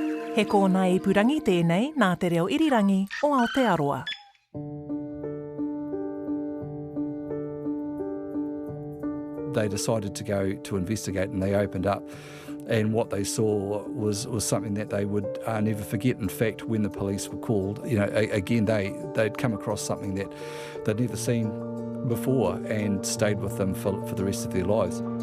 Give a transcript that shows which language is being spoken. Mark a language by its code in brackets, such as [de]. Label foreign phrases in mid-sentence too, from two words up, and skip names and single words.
[mi] He kōna ipurangi tēnei nā te reo irirangi o Aotearoa. [en] They decided to go to investigate, and they opened up, and what they saw was something that they would never forget. In fact, when the police were called, again they'd come across something that they'd never seen before and stayed with them for the rest of their lives.